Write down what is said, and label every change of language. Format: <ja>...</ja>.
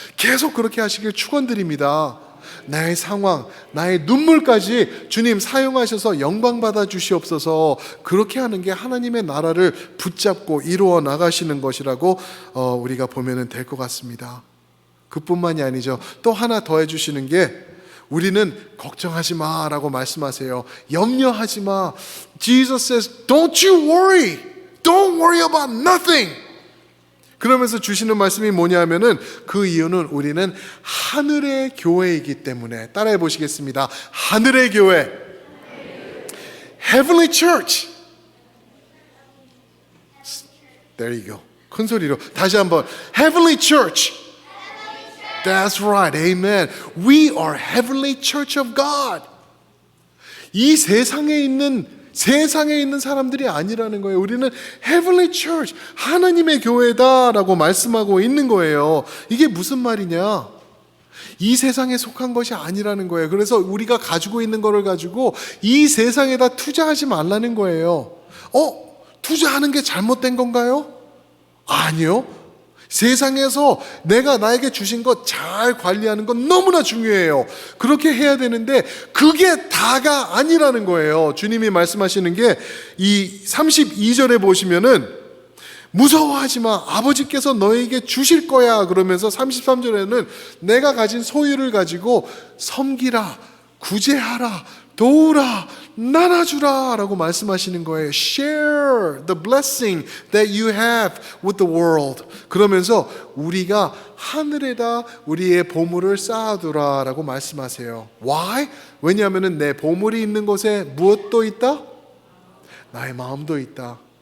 <ko>계속 그렇게 하시길 축원드립니다. 나의 상황, 나의 눈물까지 주님 사용하셔서 영광 받아 주시옵소서. 그렇게 하는 게 하나님의 나라를 붙잡고 이루어 나가시는 것이라고 우리가 보면 될 것 같습니다. 그뿐만이 아니죠. 또 하나 더 해주시는 게 우리는 걱정하지 마라고 말씀하세요. 염려하지 마.</ko> <en>Jesus says, don't you worry. Don't worry about nothing.</en> <ko>그러면서 주시는 말씀이 뭐냐면은 그 이유는 우리는 하늘의 교회이기 때문에 따라해 보시겠습니다. 하늘의 교회.</ko> <en>Heavenly Church. There you go.</en> <ko>큰 소리로 다시 한번</ko> <en>Heavenly Church. That's right. Amen. We are heavenly church of God.</en> <ko>이 세상에 있는 세상에 있는 사람들이 아니라는 거예요. 우리는</ko> <en>Heavenly Church,</en> <ko>하나님의 교회다라고 말씀하고 있는 거예요. 이게 무슨 말이냐? 이 세상에 속한 것이 아니라는 거예요. 그래서 우리가 가지고 있는 거를 가지고 이 세상에다 투자하지 말라는 거예요. 투자하는 게 잘못된 건가요? 아니요. 세상에서 내가 나에게 주신 것 잘 관리하는 건 너무나 중요해요. 그렇게 해야 되는데 그게 다가 아니라는 거예요. 주님이 말씀하시는 게 이 32절에 보시면은 무서워하지 마. 아버지께서 너에게 주실 거야. 그러면서 33절에는 내가 가진 소유를 가지고 섬기라, 구제하라, 도우라, 나눠주라 라고 말씀하시는 거예요.</ko> <en>Share the blessing that you have with the world.</en> <ko>그러면서 우리가 하늘에다 우리의 보물을 쌓아두라 라고 말씀하세요.</ko> <en>Why?</en> <ko>왜냐하면 내 보물이 있는 곳에 무엇도 있다? 나의 마음도 있다.</ko>